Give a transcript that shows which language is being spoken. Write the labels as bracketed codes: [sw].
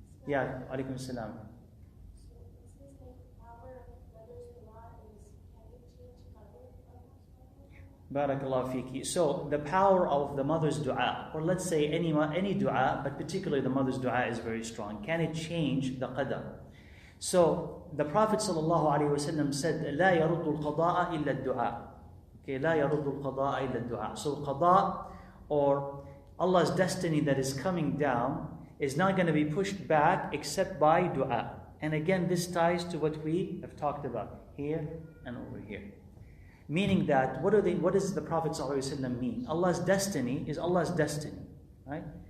[en] Yeah, alaikum salam. Barakallahu fiki. So the power of the mother's dua, or let's say any dua, but particularly the mother's dua is very strong. Can it change the qadar? So the Prophet ﷺ said, [ar] لا يرد القضاء إلا الدعاء. [en] Okay, [ar] لا يرد القضاء إلا الدعاء. [en] So qada, or Allah's destiny that is coming down, is not going to be pushed back except by dua. And again, this ties to what we have talked about here and over here. Meaning that, what does the Prophet ﷺ mean? Allah's destiny is Allah's destiny, right?